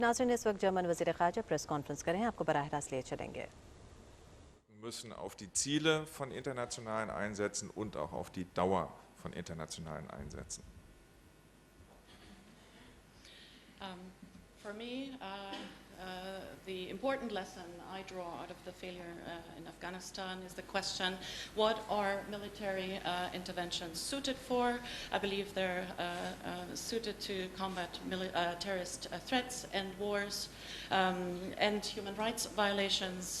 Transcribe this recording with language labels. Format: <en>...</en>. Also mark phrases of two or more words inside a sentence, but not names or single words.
<ur>ناظرین، اس وقت جرمن وزیر خارجہ</ur> <en>press conference</en> <ur>کریں، آپ کو براہ راست لیے چلیں گے.</ur> <de>Müssen auf die Ziele von internationalen Einsätzen und auch auf die Dauer von internationalen Einsätzen.</de> <en>For me, the important lesson I draw out of the failure in Afghanistan is the question, what are military interventions suited for? I believe they're suited to combat terrorist threats and wars and human rights violations.</en>